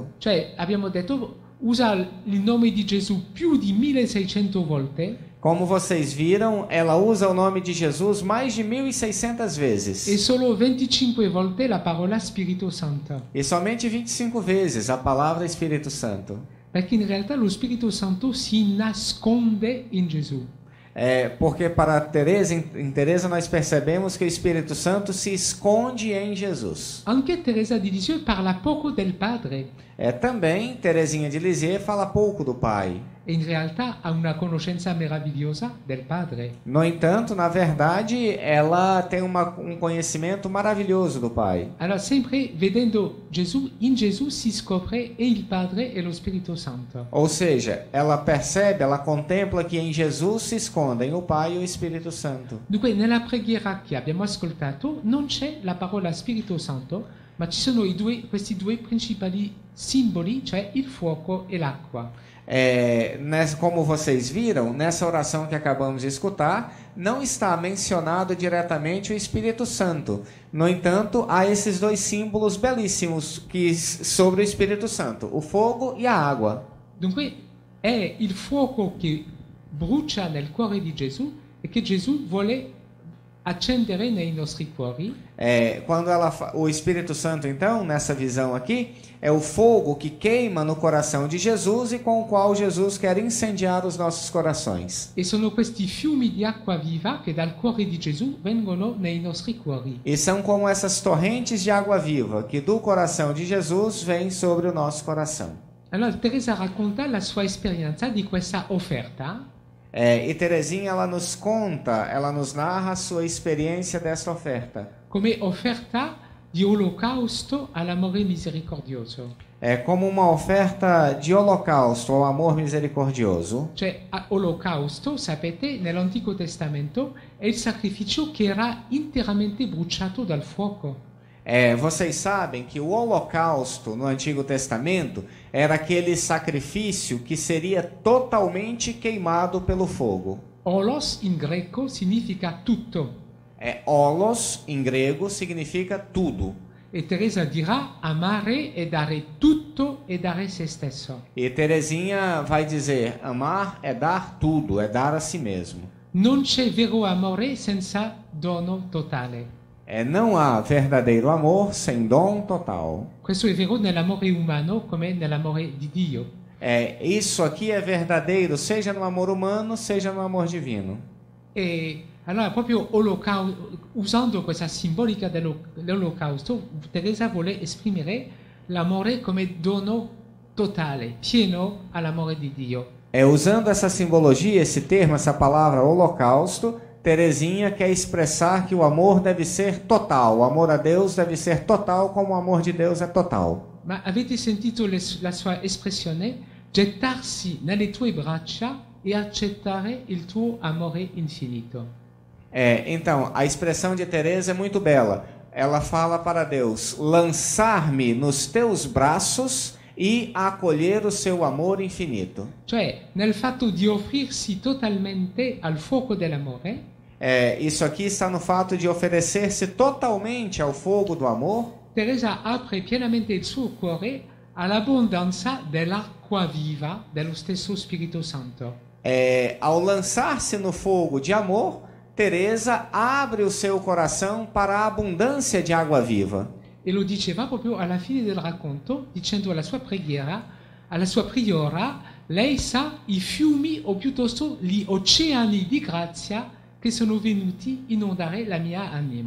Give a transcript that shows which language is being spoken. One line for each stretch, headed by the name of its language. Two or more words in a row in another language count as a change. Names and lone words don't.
Italian: Cioè, abbiamo detto, usa il nome di Gesù più di 1600 volte
Portuguese: Como vocês viram, ela usa o nome de Jesus mais de 1.600 vezes.
Italian: e solo 25 volte la parola Spirito Santo.
Portuguese: E somente 25 vezes a palavra Espírito Santo.
Italian: Perché in realtà lo Spirito Santo si nasconde in Gesù.
Portuguese: Porque para Teresa, em Teresa nós percebemos que o Espírito Santo se esconde em Jesus.
Italian: Anche Teresa di Lisieux parla poco del Padre
Portuguese: Também Teresinha de Lisieux fala pouco do Pai.
Italian: e in realtà ha una conoscenza meravigliosa del Padre.
Portuguese: No entanto, na verdade, ela tem um conhecimento maravilhoso do Pai.
Italian: Allora, sempre vedendo Gesù, in Gesù si scopre e il Padre e lo Spirito Santo.
Portuguese: Ou seja, ela percebe, ela contempla que em Jesus se escondem o Pai e o Espírito Santo.
Italian: Dunque, nella preghiera che abbiamo ascoltato non c'è la parola Spirito Santo, ma ci sono questi due principali simboli, cioè il fuoco e l'acqua.
Portuguese: Como vocês viram, nessa oração que acabamos de escutar, não está mencionado diretamente o Espírito Santo. No entanto, há esses dois símbolos belíssimos sobre o Espírito Santo, o fogo e a água.
Italian: Dunque, è il fuoco che brucia nel cuore di Gesù e che Gesù vuole accendere nei nostri cuori.
Portuguese: Quando o Espírito Santo, então, nessa visão aqui, é o fogo que queima no coração de Jesus e com o qual Jesus quer incendiar os nossos corações.
Italian: E sono questi fiumi di acqua viva che dal cuore di Gesù vengono nei nostri cuori.
Portuguese: E são como essas torrentes de água viva que do coração de Jesus vêm sobre o nosso coração.
Italian: Allora Teresa racconta la sua esperienza di questa offerta.
Portuguese: E Teresinha, ela nos conta, ela nos narra a sua experiência dessa oferta.
Italian: Come offerta di olocausto all'amore misericordioso.
Portuguese: Como uma oferta de holocausto ao amor misericordioso.
Italian: Cioè, olocausto, sapete, nell'Antico Testamento è il sacrificio che era interamente bruciato dal fuoco.
Portuguese: Vocês sabem que o holocausto no Antigo Testamento era aquele sacrifício que seria totalmente queimado pelo fogo.
Italian: Olos in greco significa tutto.
Portuguese: Olos em grego significa tudo.
Italian: E Teresa dirà amare è dare tutto e dare se stesso.
Portuguese: E Teresinha vai dizer, amar é dar tudo, é dar a si mesmo.
Italian: Non c'è vero amore senza dono totale.
Portuguese: Não há verdadeiro amor sem dom total.
Italian: Questo è vero nell'amore umano come nell'amore di Dio.
Portuguese: Isso aqui é verdadeiro, seja no amor humano, seja no amor divino.
Italian: E allora proprio usando questa simbolica dell'olocausto, Teresa vuole esprimere l'amore come dono totale, pieno all'amore di Dio.
Portuguese: Usando essa simbologia, esse termo, essa palavra holocausto, Teresinha quer expressar que o amor deve ser total, o amor a Deus deve ser total como o amor de Deus é total.
Italian: Ma avete sentito la sua espressione? Gettarsi nelle tue braccia e accettare il tuo amore infinito.
Portuguese: Então, a expressão de Teresa é muito bela. Ela fala para Deus: lançar-me nos teus braços e acolher o seu amor infinito.
Italian: Cioè, nel fatto di offrirsi totalmente al fuoco dell'amore,
Portuguese: Isso aqui está no fato de oferecer-se totalmente ao fogo do amor.
Italian: Teresa apre pienamente il suo cuore all'abbondanza dell'acqua viva dello stesso Spirito Santo.
Portuguese: Ao lançar-se no fogo de amor, Teresa abre o seu coração para a abundância de água viva.
Italian: E lo diceva proprio alla fine del racconto, dicendo alla sua preghiera, alla sua priora, lei sa i fiumi o piuttosto gli oceani di grazia che sono venuti inondare la mia anima.